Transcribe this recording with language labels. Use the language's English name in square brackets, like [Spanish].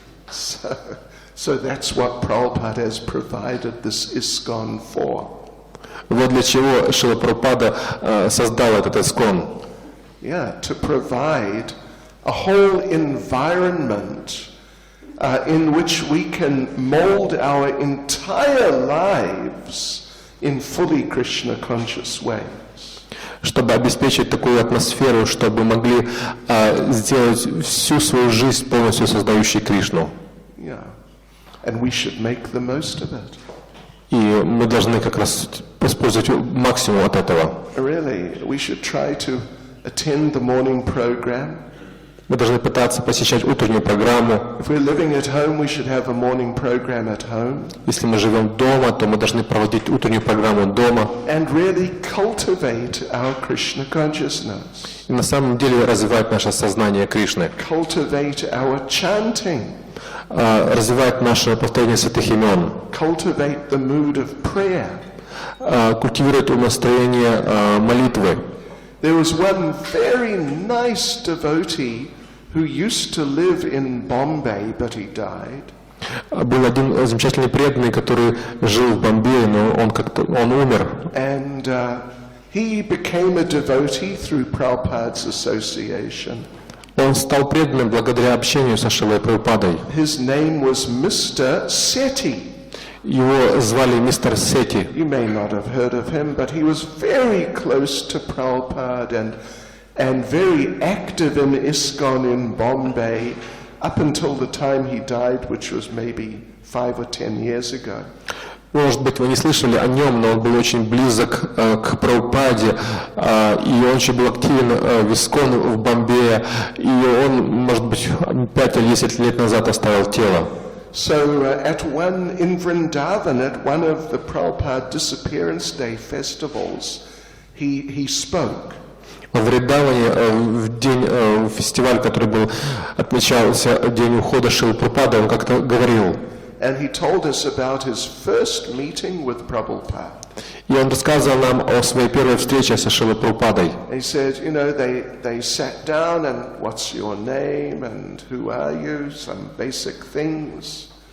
[English] So that's what Prabhupada has provided this ISKCON for. [Russian] Вот для чего Шрила Прабхупада создал этот ISKCON. [English] Yeah, to provide a whole environment in which we can mold our entire lives in fully Krishna conscious ways. [Russian] Чтобы обеспечить такую атмосферу, чтобы могли сделать всю свою жизнь полностью создающей Кришну. [English] Yeah, and we should make the most of it. [Russian] И мы должны как раз использовать максимум от этого. [English] Really, we should try to attend the morning program. [Russian] Мы должны пытаться посещать утреннюю программу. [English] If we're living at home, we should have a morning program at home. [Russian] Если мы живем дома, то мы должны проводить утреннюю программу дома. [English] And really cultivate our Krishna consciousness. [Russian] И на самом деле развивать наше сознание Кришны. [English] Cultivate our chanting. [Russian] Развивать наше повторение святых имен. [English] Cultivate the mood of prayer. [Russian] Культивировать настроение молитвы. [English] There was one very nice devotee who used to live in Bombay, but he died. [Russian] Был один замечательный преданный, который жил в Бомбее, но он умер. [English] And he became a devotee through Prabhupada's association. [Russian] Он стал преданным благодаря общению со Шрилой Прабхупадой. [English] His name was Mr. Seti. [Russian] Его звали мистер Сети. [English] You may not have heard of him, but he was very close to Prabhupada and very active in ISKCON in Bombay up until the time he died, which was maybe 5 or 10 years ago. [Russian] Может быть, вы не слышали о нем, но он был очень близок к Прабхупаде, и он еще был активен в ISKCON в Бомбее, и он, может быть, 5 или 10 лет назад оставил тело. [English] So in Vrindavan, at one of the Prabhupada Disappearance Day festivals, he spoke. [Russian] В Вриндаване, в день фестиваля, который был, отмечался день ухода Шрилы Прабхупады, он как-то говорил. [English] And he told us about his first meeting with Prabhupada. [Russian] И он рассказывал нам о своей первой встрече со Шрилой Прабхупадой. [English] He said, you know, they sat down and what's your name and who are you, some basic things.